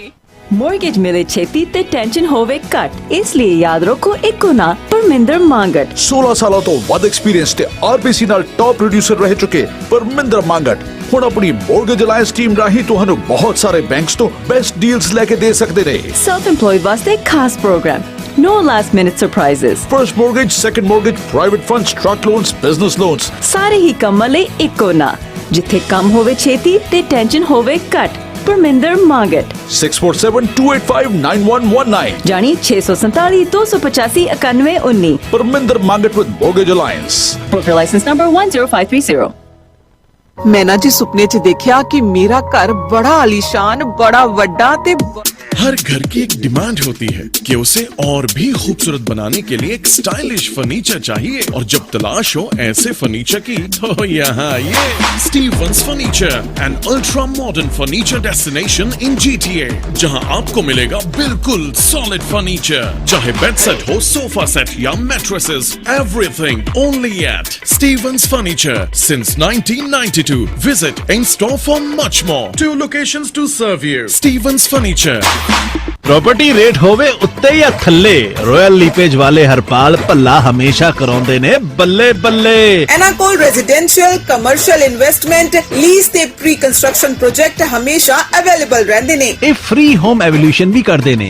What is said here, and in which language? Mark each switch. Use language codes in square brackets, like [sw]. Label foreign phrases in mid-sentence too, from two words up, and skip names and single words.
[pa] ਮੋਰਗੇਜ ਮਿਲੇ ਛੇਤੀ ਤੇ ਟੈਨਸ਼ਨ ਹੋਵੇ ਘੱਟ, ਇਸ ਲਈ ਯਾਦ ਰੱਖੋ ਇੱਕੋ ਨਾ ਪਰਮਿੰਦਰ ਮੰਗਟ। 16 ਸਾਲਾਂ ਤੋਂ ਵੱਧ ਐਕਸਪੀਰੀਅੰਸ ਤੇ RBC ਨਾਲ [en] top producer [pa] ਰਹਿ ਚੁੱਕੇ ਪਰਮਿੰਦਰ ਮੰਗਟ ਹੁਣ ਆਪਣੀ ਮੋਰਗੇਜ ਅਲਾਈਅੰਸ ਟੀਮ ਰਾਹੀਂ ਤੁਹਾਨੂੰ ਬਹੁਤ ਸਾਰੇ ਬੈਂਕਸ ਤੋਂ [en] best deals [pa] ਲੈ ਕੇ ਦੇ ਸਕਦੇ ਨੇ। [en] self employed [pa] ਵਾਸਤੇ ਖਾਸ ਪ੍ਰੋਗਰਾਮ, [en] no last minute surprises, first mortgage, second mortgage, private funds, truck loans, business loans, [pa] ਸਾਰੇ ਹੀ ਕੰਮਾਂ ਲਈ ਇੱਕੋ ਨਾ, ਜਿੱਥੇ ਕੰਮ ਹੋਵੇ ਛੇਤੀ ਤੇ ਟੈਨਸ਼ਨ ਹੋਵੇ ਘੱਟ। ਪਰਮਿੰਦਰ ਮੰਗਟ 6472859119 ਜਾਨੀ 647-285-9119। ਪਰਮਿੰਦਰ ਮੰਗਟ ਵਿਦ ਮੋਰਗੇਜ ਅਲਾਈਅੰਸ। [en] Broker license number 10530। [pa] ਮੈਂ ਨਾ ਜੀ ਸੁਪਨੇ 'ਚ ਦੇਖਿਆ ਕਿ ਮੇਰਾ ਘਰ ਬੜਾ ਆਲੀशान, बड़ा ਵੱਡਾ ਤੇ [hi] हर घर की एक डिमांड होती है कि उसे और भी खूबसूरत बनाने के लिए एक [en] stylish furniture [hi] चाहिए, और जब तलाश हो ऐसे फर्नीचर की तो यहाँ ये स्टीवंस फर्नीचर, [en] an ultra modern furniture destination in GTA, [hi] जहाँ आपको मिलेगा बिल्कुल [en] solid furniture, [hi] चाहे [en] bed set [hi] हो, [en] sofa set [hi] या मैट्रेसेस, [en] everything only at Stevens Furniture since 1992. Visit in store for much more. 2 locations to serve you. Stevens Furniture. [pa] ਪ੍ਰੋਪਰਟੀ ਰੇਟ ਹੋਵੇ ਉੱਤੇ ਜਾਂ ਥੱਲੇ, ਰਾਇਲ ਲੀਪੇਜ ਵਾਲੇ ਹਰਪਾਲ ਭੱਲਾ ਹਮੇਸ਼ਾ ਕਰਾਉਂਦੇ ਨੇ ਬੱਲੇ ਬੱਲੇ। ਇਹਨਾਂ ਕੋਲ [en] residential, commercial, investment, lease [pa] ਤੇ [en] pre construction project [pa] ਹਮੇਸ਼ਾ ਅਵੇਲੇਬਲ ਰਹਿੰਦੇ ਨੇ। ਇਹ [en] free home evaluation [pa] ਵੀ ਕਰਦੇ ਨੇ।